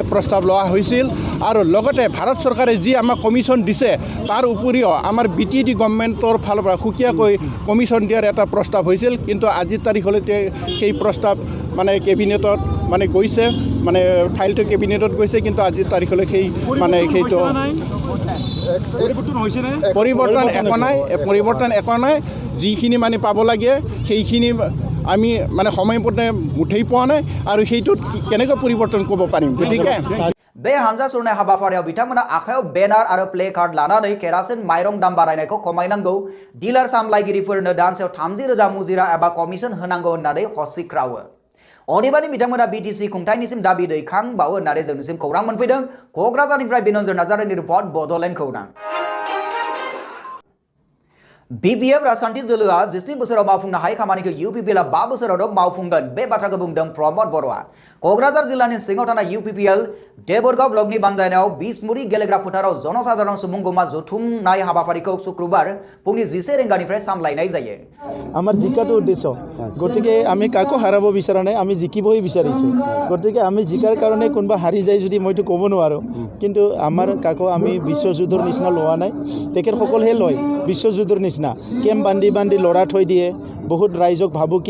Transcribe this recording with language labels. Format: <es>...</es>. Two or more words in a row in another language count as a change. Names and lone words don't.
<as>প্ৰস্তাৱ লোৱা হৈছিল আৰু লগতে ভাৰত চৰকাৰে যি আমাক কমিশ্যন দিছে তাৰ উপৰিও আমাৰ BTAD গভৰ্ণমেণ্টৰ ফালৰ পৰা সুকীয়াকৈ কমিশ্যন দিয়াৰ এটা প্ৰস্তাৱ হৈছিল কিন্তু আজিৰ তাৰিখলৈকে সেই প্ৰস্তাৱ মানে কেবিনেটত মানে গৈছে মানে ফাইলটো কেবিনেটত গৈছে কিন্তু আজিৰ তাৰিখলৈ সেই মানে সেইটো পৰিৱৰ্তন একো নাই যিখিনি মানে পাব লাগে সেইখিনি আমি মানে সময়মতে মুঠেই পোৱা নাই আৰু সেইটোত কেনেকৈ পৰিৱৰ্তন কৰিব পাৰিম গতিকে</as> <brx>बे हानजा सुरनाय हाबाफारियाव बिथांमोना आखायाव बेनार आरो प्ले कार्ड लानानै केरासिन माइरं दाम बारायनायखौ खमायनांगौ डिलार सामलायगिरिफोरनो दानसेयाव 30,000 मुजिरा एबा कमिसन होनांगौ होननानै हसिख्रावो अदेबानि बिथांमोना BTC खुंथायनिसिम दाबि दैखांबावो होननानै जोंनिसिम खौरां मोनफैदों कक्राझारनिफ्राय बिनन्जन नार्जारिनि रिपर्ट बड'लेण्ड खौरां BPF राजखान्थि दोलोआ 17 बोसोराव मावफुंनो हायै खामानिखौ UPPL 5 बोसोराव मावफुंगोन बे बाथ्राखौ बुंदों प्रमद बर'आ कक्राझार जिल्लानि सिङाव थानाय UPPL देबरगाव ब्लकनि बानजायनायाव बिसमुरि गेलेग्रा फोथाराव जनसाधारण सुबुंगमा जथुमनाय हाबाफारिखौ शुक्रबार फुंनि 11 रिंगानिफ्राय सामलायनाय जायो</brx> <as>আমাৰ জিকাটো উদ্দেশ্য গতিকে আমি কাকো হাৰাব বিচৰা নাই আমি জিকিবই বিচাৰিছোঁ গতিকে আমি জিকাৰ কাৰণে কোনোবা হাৰি যায় যদি মইতো ক'ব নোৱাৰোঁ কিন্তু আমাৰ কাকো আমি বিশ্বযুদ্ধৰ নিচিনা লোৱা নাই তেখেতসকলহে লয় বিশ্বযুদ্ধৰ নিচিনা কেম্প বান্ধি লৰা থৈ দিয়ে বহুত ৰাইজক ভাবুকি</as>